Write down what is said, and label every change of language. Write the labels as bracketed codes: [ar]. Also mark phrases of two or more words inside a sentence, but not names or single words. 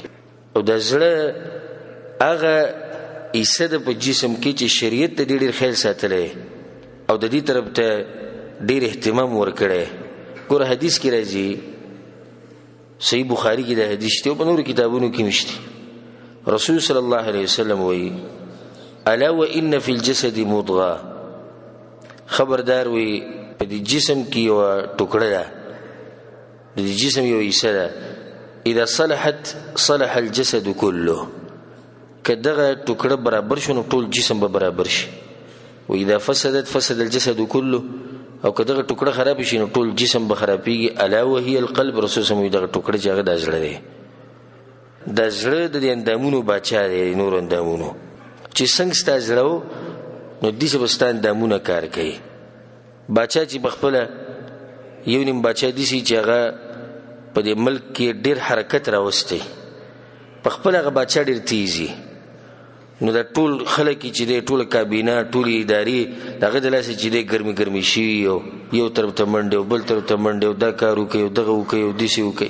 [ps] او د زړه هغه حصه ده په جسم کې چې شریعت ته ډېر خیال ساتلی او د دې طرف ته ډېر اهتمام ورکړی. ګوره حدیث کې راځي، صحیح بخاري کې دا حدیث شته او په نورو کتابونو کې مشته. رسول [ar] صلی الله علیه وسلم [ps] وایي: [ar] الا وان فی الجسد مضغه، [ps] خبردار وي په دې جسم کې یو ټوکړه ده، د دې جسم یو حصه ده، [ar] اذا صلحت صلح الجسد كله، [ps] که دغه ټوکړه برابر شو نو ټول جسم به برابر شي. [ar] و اذا فسدت فسد الجسد كله، [ps] او که دغه ټوکړه خراب شي نو ټول جسم به خرابېږي. [ar] الا وهي القلب، [ps] رسول [ar] صلی الله علیه وسلم [ps] دغه ټوکړه چې هغه د زړه دی، د زړه د اندامونو باچا دی، نور اندامونو چې څنګه ستا زړه و نو داسې به ستا اندامونه کار کوي. باچا چې پخپله یو نیم باچا داسې چې هغه په دې ملک کې ډېر حرکت راوستی، پخپله هغه باچا ډېر تیز وي، نو دا ټول خلک چې دی ټول کابینه ټول ادارې دغه د لاسه چې دی ګرمي شي یو طرف ته منډه بل طرف ته منډه دا کار وکي دغه وکي دسی وکي